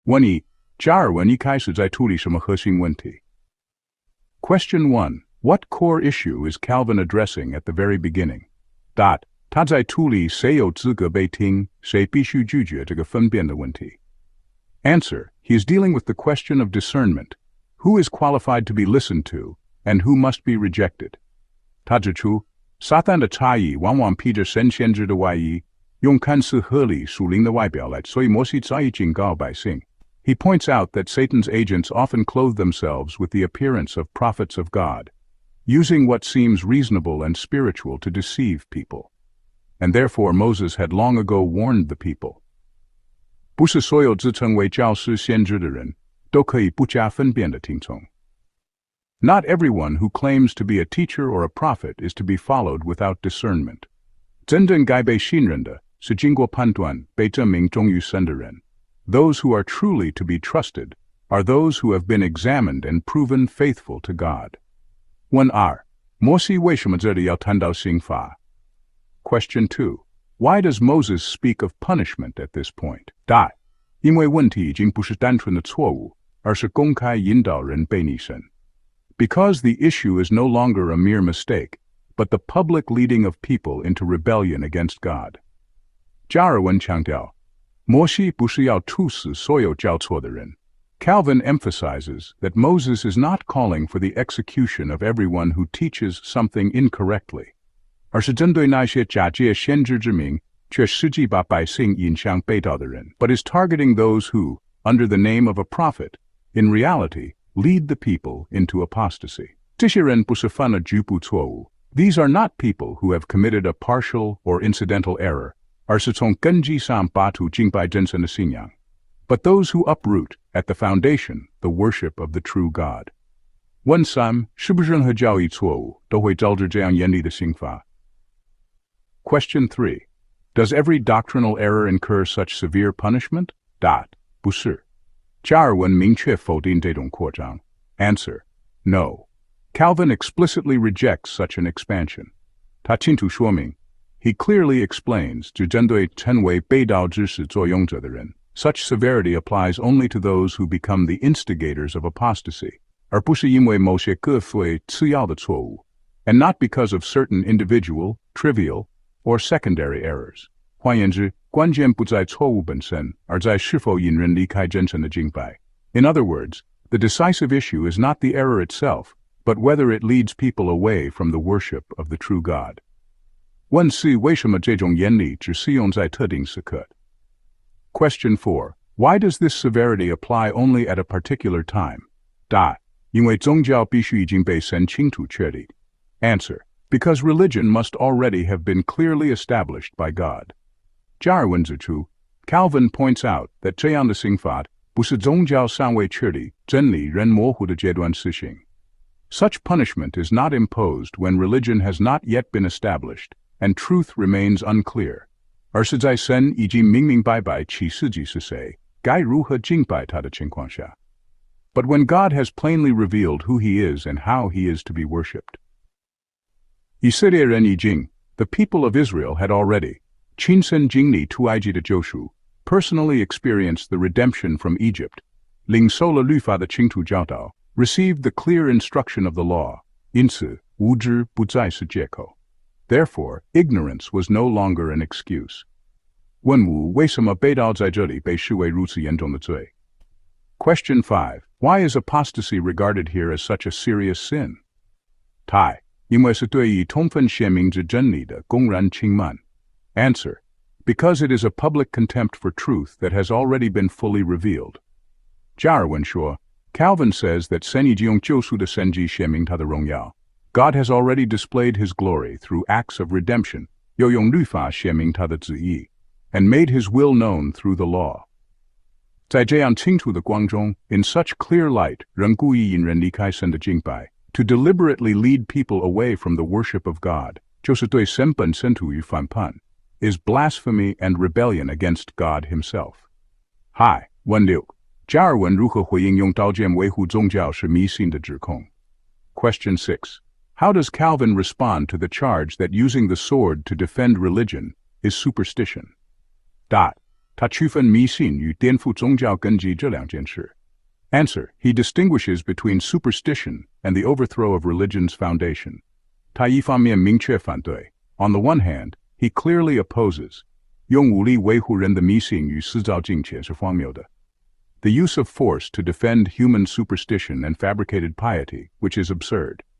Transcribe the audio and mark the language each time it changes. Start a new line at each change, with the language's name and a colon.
Chinese: 问一，加尔文一开始在处理什么核心问题？
English: Question 1. What core issue is Calvin addressing at the very beginning?
Chinese: 他在处理谁有资格被听，谁必须拒绝这个分辨的问题。
English: Answer. He is dealing with the question of discernment. Who is qualified to be listened to, and who must be rejected?
Chinese: 他指出，撒旦的差异往往披着神先知的外衣，用看似合理属灵的外表来，所以摩西早已警告百姓。
English: He points out that Satan's agents often clothe themselves with the appearance of prophets of God, using what seems reasonable and spiritual to deceive people. And therefore Moses had long ago warned the people.
Chinese: 不是所有自称为教师先知的人都可以不加分辨地听从。
English: Not everyone who claims to be a teacher or a prophet is to be followed without discernment.
Chinese: 真正该被信任的是经过判断被证明忠于神的人。
English: Those who are truly to be trusted are those who have been examined and proven faithful to God.
Chinese: 问2. 摩西为什么这里要谈到刑罚？
English: Question 2. Why does Moses speak of punishment at this point?
Chinese: 答，因为问题已经不是单纯的错误，而是公开引导人背逆神。
English: Because the issue is no longer a mere mistake, but the public leading of people into rebellion against God.
Chinese: 加尔文强调，摩西不是要处死所有教错的人。
English: Calvin emphasizes that Moses is not calling for the execution of everyone who teaches something incorrectly,
Chinese: 而是针对那些假借先知之名，却实际把百姓引向背道的人。
English: But is targeting those who, under the name of a prophet, in reality, lead the people into apostasy.
Chinese: 这些人不是犯了局部错误。
English: These are not people who have committed a partial or incidental error,
Chinese: 而是从根基上拔除敬拜真神的信仰。
English: But those who uproot, at the foundation, the worship of the true God.
Chinese: 问3. 是不是任何教义错误都会招致这样严厉的刑罚？
English: Question 3. Does every doctrinal error incur such severe punishment?
Chinese: 答，不是。加尔文明确否定这种扩张。
English: Answer. No. Calvin explicitly rejects such an expansion.
Chinese: 他清楚说明
English: He clearly explains
Chinese: 只针对称为背道之使作俑者的人。
English: Such severity applies only to those who become the instigators of apostasy,
Chinese: 而不是因为某些个非次要的错误
English: and not because of certain individual, trivial, or secondary errors.
Chinese: 换言之，关键不在错误本身，而在是否引人离开真神的敬拜。
English: In other words, the decisive issue is not the error itself, but whether it leads people away from the worship of the true God.
Chinese: 问4. 为什么这种严厉只适用在特定时刻？
English: Question 4. Why does this severity apply only at a particular time?
Chinese: 答，因为宗教必须已经被神清楚确立。
English: Answer. Because religion must already have been clearly established by God.
Chinese: 加尔文指出
English: Calvin points out that
Chinese: 这样的刑罚不是宗教尚未确立、真理仍模糊的阶段施行。
English: Such punishment is not imposed when religion has not yet been established and truth remains unclear,
Chinese: 而是在神已经明明白白启示自己是谁，该如何敬拜他的情况下。
English: But when God has plainly revealed who he is and how he is to be worshipped.
Chinese: 以色列人已经
English: the people of Israel had already
Chinese: 亲身经历出埃及的救赎
English: personally experienced the redemption from Egypt,
Chinese: 领受了律法的清楚教导
English: received the clear instruction of the law,
Chinese: 因此无知不再是借口。
English: Therefore, ignorance was no longer an excuse.
Chinese: 问5. 为什么背道在这里被视为如此严重的罪？
English: Question 5. Why is apostasy regarded here as such a serious sin?
Chinese: 答，因为是对已充分显明之真理的公然轻慢。
English: Answer. Because it is a public contempt for truth that has already been fully revealed.
Chinese: 加尔文说
English: Calvin says that
Chinese: 神已经用救赎的神迹显明他的荣耀。
English: God has already displayed his glory through acts of redemption,
Chinese: 又用律法显明他的旨意
English: and made his will known through the law.
Chinese: 在这样清楚的光中
English: in such clear light,
Chinese: 人故意引人离开神的敬拜
English: to deliberately lead people away from the worship of God,
Chinese: 就是对神本身处于反叛
English: is blasphemy and rebellion against God himself.
Chinese: Hi, 问6. 加尔文如何回应用刀剑维护宗教是迷信的指控？
English: Question 6. How does Calvin respond to the charge that using the sword to defend religion is superstition? 答，
Chinese: 他区分迷信与颠覆宗教根基这两件事。
English: Answer: He distinguishes between superstition and the overthrow of religion's foundation.
Chinese: 他一方面明确反对
English: On the one hand, he clearly opposes
Chinese: 用武力维护人的迷信与私造敬虔是荒谬的
English: The use of force to defend human superstition and fabricated piety, which is absurd.